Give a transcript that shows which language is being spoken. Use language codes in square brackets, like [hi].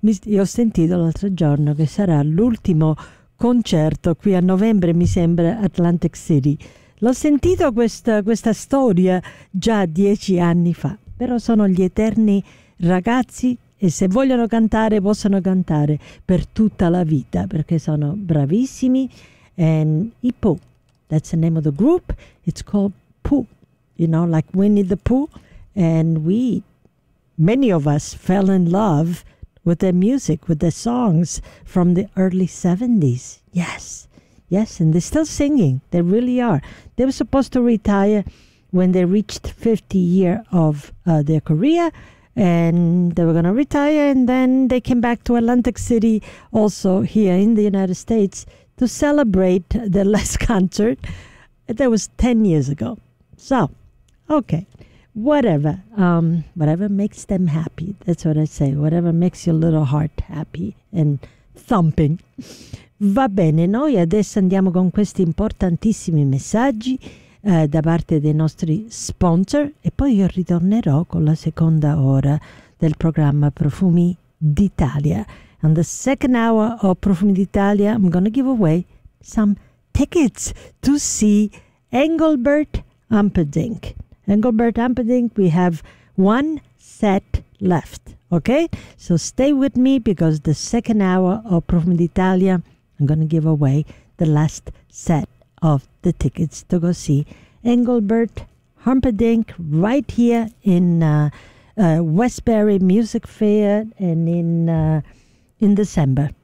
[it] Io ho sentito l'altro giorno che sarà l'ultimo concerto qui a novembre, mi sembra, Atlantic City. L'ho sentito questa storia già 10 anni fa, però sono gli eterni ragazzi e se vogliono cantare possono cantare per tutta la vita perché sono bravissimi. [en] And Ippo, that's the name of the group, it's called Pooh, you know, like Winnie the Pooh. And many of us fell in love with their music, with their songs from the early 70s. Yes, and they're still singing. They really are. They were supposed to retire when they reached 50 year of their career, and they were going to retire, and then they came back to Atlantic City, also here in the United States, to celebrate their last concert. That was 10 years ago. So, okay, whatever. Whatever makes them happy. That's what I say. Whatever makes your little heart happy and thumping. [it] Va bene, noi adesso andiamo con questi importantissimi messaggi da parte dei nostri sponsor e poi io ritornerò con la seconda ora del programma Profumi d'Italia. [en] On the second hour of Profumi d'Italia, I'm going to give away some tickets to see Engelbert Humperdinck. Engelbert Humperdinck, we have one set left, okay? So stay with me because the second hour of Profumi d'Italia, I'm going to give away the last set of the tickets to go see Engelbert Humperdinck right here in Westbury Music Fair and in December.